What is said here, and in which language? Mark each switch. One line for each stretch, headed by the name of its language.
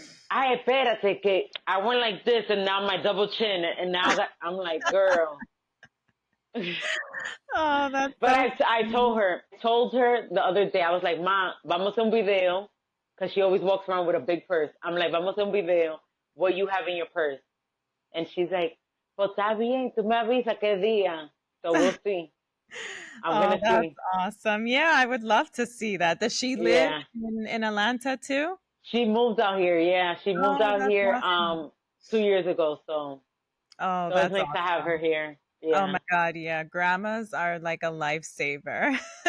Spanish: Ay, espérate, que
English: I went like this and now my double chin and now I'm like, "Girl." Oh, that's But so I funny. told her the other day, I was like, "Ma,
Spanish: vamos a un video."
English: Cause she always walks around with a big purse. I'm like,
Spanish: "Vamos a un video.
English: What you have in your purse?" And she's like,
Spanish: "Pues está bien, tú me avisas qué día."
English: So we'll see. I'm Oh, gonna that's see. awesome. Yeah, I would love to see that. Does she live Yeah. in Atlanta too? She moved out here. Yeah, she moved Oh, out that's here awesome. 2 years ago. Oh, So it's that's nice to have her awesome. here. Oh my Yeah. god, yeah. Grandmas are like a lifesaver,